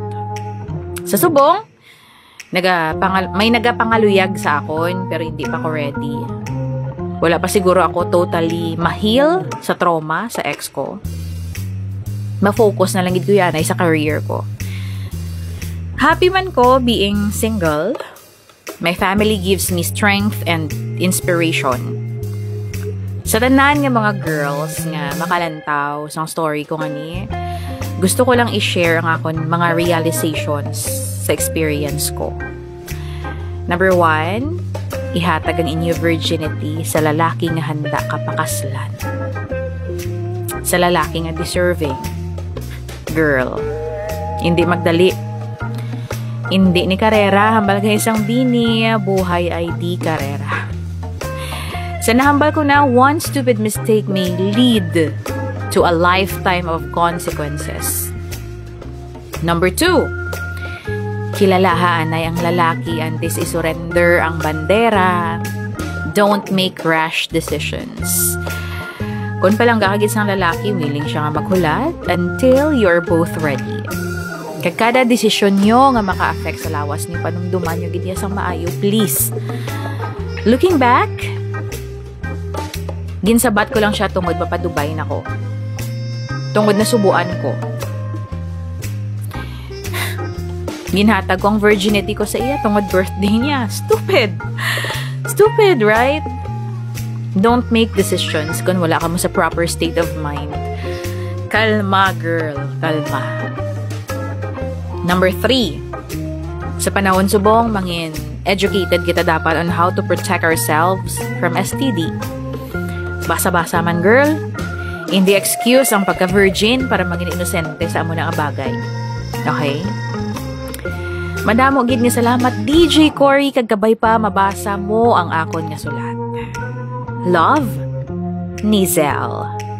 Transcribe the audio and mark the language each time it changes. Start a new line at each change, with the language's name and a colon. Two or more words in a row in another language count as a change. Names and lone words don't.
Hiligaynon: Sa subong, may nagapangaluyag sa akon, pero hindi pa ako ready. Wala pa siguro ako totally ma-heal sa trauma sa ex ko. Ma-focus na lang gid ko yan ay sa career ko. Happy man ko
English: being single. My family gives me strength and inspiration.
Hiligaynon: Sa tanan nga mga girls nga makalantaw sa story ko ngani, gusto ko lang i-share ang akon mga realizations sa experience ko. Number 1, ihatag ang inyo virginity sa lalaki nga handa kapakaslan. Sa lalaki nga deserving. Girl, hindi magdali. Hindi ni karera, hambal ka isang bini, buhay ay di karera. Sa nahambal ko na,
English: one stupid mistake may lead to a lifetime of consequences.
Hiligaynon: Number 2, kilalahaan ay ang lalaki antes isurrender ang bandera.
English: Don't make rash decisions.
Hiligaynon: Kung palang kakagit sang lalaki, willing siya nga maghulat
English: until you're both ready.
Hiligaynon: Kada desisyon nyo nga maka-affect sa lawas niyo, panumduman nyo gid sang maayo, please.
English: Looking back,
Hiligaynon: ginsabat ko lang siya tungod mapadubay na ko. Tungod na subuan ko. Ginhatag ko ang virginity ko sa iya tungod birthday niya.
English: Stupid! Stupid, right? Don't make decisions
Hiligaynon: kung wala ka mo sa
English: proper state of mind.
Hiligaynon: Kalma, girl. Kalma. Number 3. Sa panahon subong, mangin, educated kita dapat
English: on how to protect ourselves from STD.
Hiligaynon: Basa-basa man, girl. Hindi excuse ang pagka-virgin para maging inosente sa amo na bagay. Okay? Madamo gid ni salamat DJ Cory kagabay pa mabasa mo ang akon nga sulat. Love, Nizel.